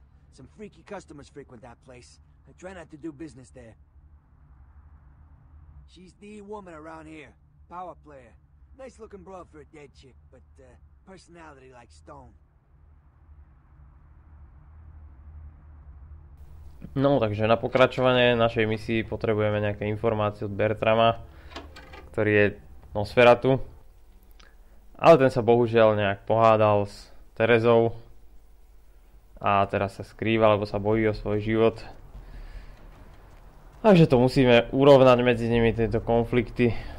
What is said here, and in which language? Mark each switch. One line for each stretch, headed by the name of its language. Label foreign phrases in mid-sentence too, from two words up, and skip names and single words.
English: Some freaky customers frequent that place. I try not to do business there. She's the woman around here. Power player. Nice looking broad for a dead chick, but personality like stone.
Slovak: No, takže na pokračovanie našej misii potrebujeme nejaké informácie od Bertrama, ktorý je Nosferatu. Ale ten sa bohužiaľ nejak pohádal s Terezou a teraz sa skrýva, lebo sa bojí o svoj život. Takže to musíme urovnať medzi nimi, tieto konflikty.